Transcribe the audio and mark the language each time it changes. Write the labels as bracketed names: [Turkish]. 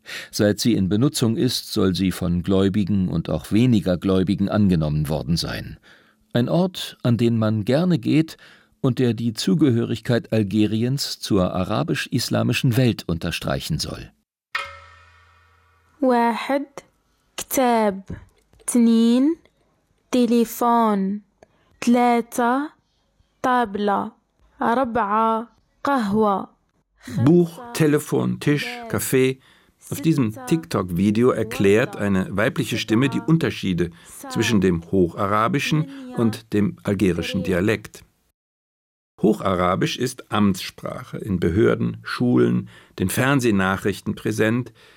[German] Seit sie in Benutzung ist, soll sie von Gläubigen und auch weniger Gläubigen angenommen worden sein. Ein Ort, an den man gerne geht und der die Zugehörigkeit Algeriens zur arabisch-islamischen Welt unterstreichen soll. [Arabic] واحد كتاب اثنين تليفون ثلاثة طابلة أربعة قهوة. [German] Buch, Telefon, Tisch, Kaffee. Auf diesem TikTok-Video erklärt eine weibliche Stimme die Unterschiede zwischen dem hocharabischen und dem algerischen Dialekt. Hocharabisch ist Amtssprache in Behörden, Schulen, den Fernsehnachrichten präsent.